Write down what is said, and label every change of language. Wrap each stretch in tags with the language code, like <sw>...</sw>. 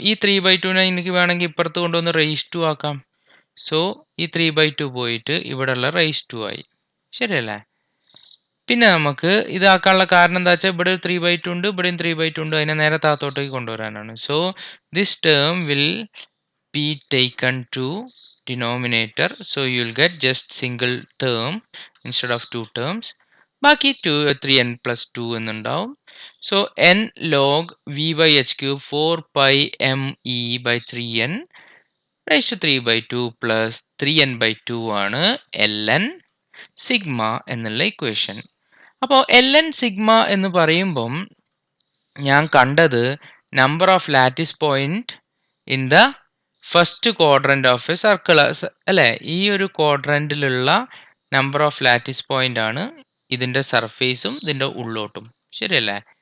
<ml>ഈ 3/2നെ എനിക്ക് വേണമെങ്കിൽ ഇപ്പുറത്ത് കൊണ്ടുവന്ന് റേസ് ടു ആക്കാം. സോ ഈ 3/2 പോയിട്ട് ഇവിടെയുള്ള റേസ് ടു ആയി. ശരിയല്ലേ? പിന്നെ നമുക്ക് ഇതാക്കാനുള്ള കാരണം എന്താ വെച്ചാൽ ഇവിടെ ഒരു 3/2 ഉണ്ട്, ഇവിടെയും 3/2 ഉണ്ട്. അതിനെ നേരെ താഴത്തോട്ടേക്ക് കൊണ്ടുവരാനാണ്.</ml> <en>So this term will be taken to denominator. So you will get just single term instead of two terms.</en> <ml>ബാക്കി 3n plus 2 എന്നുണ്ടാവും. So n log v/h³ 4 pi m e by 3n raised to 3/2 plus 3n/2 ആണ് ln sigma എന്നുള്ള equation. അപ്പോൾ ln sigma എന്ന് പറയുമ്പം ഞാൻ കണ്ടത്</ml> <en>Number of lattice point in the first quadrant of a circle അല്ലേ?</en> <ml>ഈ ഒരു ക്വാഡ്രന്റിലുള്ള നമ്പർ ഓഫ് ലാറ്റിസ് പോയിന്റ് ആണ് ഇതിൻ്റെ സർഫേസും ഇതിൻ്റെ ഉള്ളോട്ടും. ശരിയല്ലേ?</ml>